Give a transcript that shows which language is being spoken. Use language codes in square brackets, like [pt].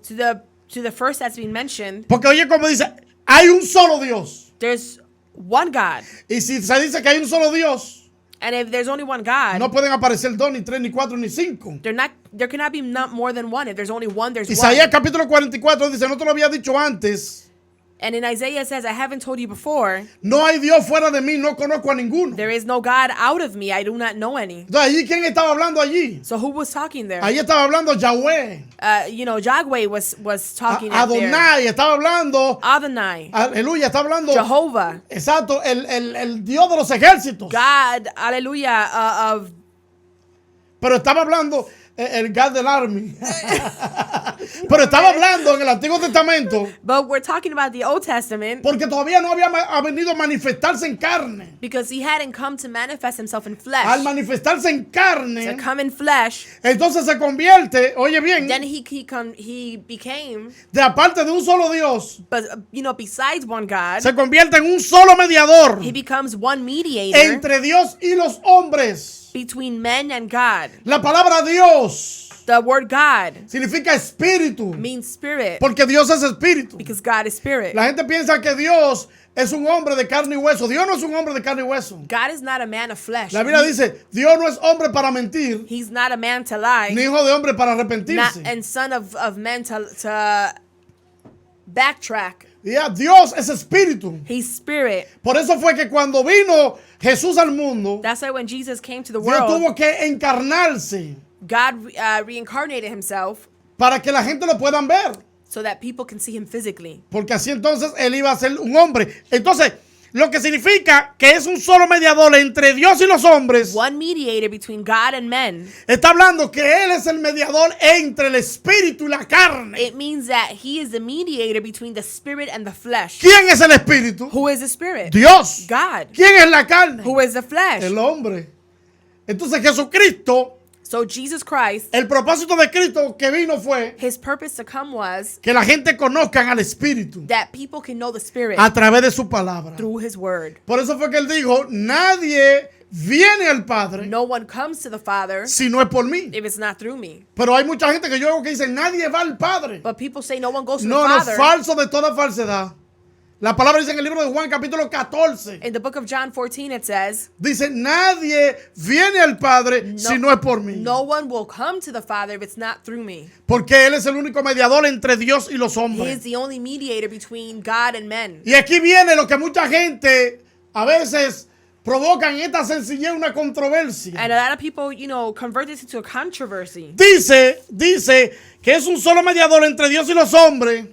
[en] to the first that's been mentioned. [es] Porque oye como dice, hay un solo Dios. [en] There's one God, [es] Y si se dice que hay un solo Dios, [en] and if there's only one God, [es] no pueden aparecer dos, ni tres, ni cuatro, ni cinco. [en] there cannot be not more than one. If there's only one, there's [es] Isaías [en] one. [es] capítulo 44 dice, no te lo había dicho antes, [en] And in Isaiah it says, I haven't told you before, [es] no hay Dios fuera de mí, no conozco a ninguno. [en] there is no God out of me, I do not know any. [es] Entonces, allí, ¿quién estaba hablando allí? [en] So who was talking there? [es] Ahí estaba hablando Yahweh, [en] Yahweh was talking out there. [es] Adonai, estaba hablando, [en] Adonai, [es] aleluya, está hablando, [en] Jehovah, [es] exacto, el Dios de los ejércitos. [en] God, hallelujah, of [es] Pero estaba hablando el God del Army. Pero estaba hablando en el Antiguo Testamento [en] but we're talking about the Old Testament [es] porque todavía no había venido a manifestarse en carne. [en] because he hadn't come to manifest himself in [es] Al [en] flesh. [es] manifestarse en [en] To [es] carne, [en] come in flesh, [es] entonces se convierte, oye bien, [en] then he became, [es] de aparte de un solo Dios, [en] but besides one God, [es] se convierte en un solo mediador [en] he becomes one mediator [es] entre Dios y los hombres. [en] between men and God. [es] La palabra Dios [en] The word God [es] significa espíritu, [en] means spirit [es] porque Dios es espíritu. [en] because God is spirit. [es] La gente piensa que Dios es un hombre de carne y hueso. Dios no es un hombre de carne y hueso. [en] God is not a man of flesh. [es] La Biblia dice, Dios no es hombre para mentir, [en] He's not a man to lie, [es] ni hijo de hombre para [en] not, [es] arrepentirse. [en] and son of men to backtrack. [es] Ya, Dios es espíritu. [en] He's spirit. [es] Por eso fue que cuando vino Jesús al mundo, [en] That's why when Jesus came to the [es] Dios [en] world, [es] tuvo que encarnarse [en] God reincarnated himself [es] para que la gente lo puedan ver. [en] so that people can see him physically. [es] Porque así entonces él iba a ser un hombre. Entonces, lo que significa que es un solo mediador entre Dios y los hombres. [en] One mediator between God and men. [es] Está hablando que él es el mediador entre el espíritu y la carne. [en] It means that he is the mediator between the spirit and the flesh. [es] ¿Quién es el espíritu? [en] Who is the spirit? [es] Dios. [en] God. [es] ¿Quién es la carne? [en] Who is the flesh? [es] El hombre. Entonces Jesucristo, [en] So Jesus Christ, [es] el propósito de Cristo que vino fue [en] his purpose to come was [es] que la gente conozcan al espíritu [en] that people can know the spirit [es] a través de su palabra. [en] through his word. [es] Por eso fue que él dijo, nadie viene al Padre [en] No one comes to the Father [es] si no es por mí. [en] if it's not through me. [es] Pero hay mucha gente que yo oigo que dice, nadie va al Padre. [en] But people say no one goes to [es] No, [en] the [es] no, [en] Father. [es] falso de toda falsedad. La palabra dice en el libro de Juan capítulo 14. [en] In the book of John 14 it says, [es] Dice, nadie viene al Padre si no es por mí. [en] no one will come to the Father if it's not through me. [es] Porque Él es el único mediador entre Dios y los [en] He is [es] hombres. [en] the only mediator between God and men. [es] Y aquí viene lo que mucha gente a veces provocan en esta sencillez una controversia. [en] And a lot of people, convert this into a controversy. [es] Dice que es un solo mediador entre Dios y los hombres.